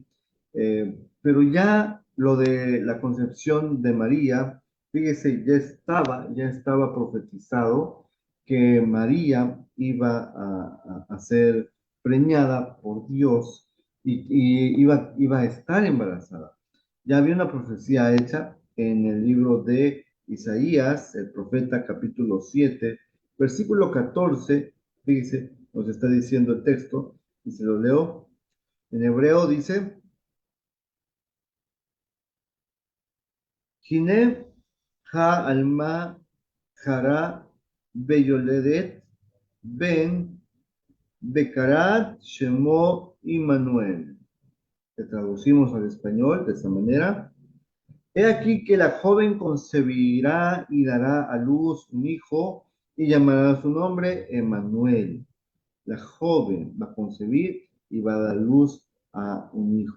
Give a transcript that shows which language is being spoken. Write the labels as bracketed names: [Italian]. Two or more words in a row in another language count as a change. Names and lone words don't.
[Spanish] Pero ya lo de la concepción de María, fíjese, ya estaba profetizado que María iba a ser preñada por Dios y iba a estar embarazada. Ya había una profecía hecha en el libro de Isaías, el profeta capítulo 7, versículo 14, fíjese, nos está diciendo el texto, y se lo leo. En hebreo dice, [Hebrew] הנה העלמה חרה ויולדת בן וקראת shemo Immanuel. [Spanish] Que traducimos al español de esta manera. He aquí que la joven concebirá y dará a luz un hijo y llamará su nombre Emmanuel. La joven va a concebir y va a dar luz a un hijo.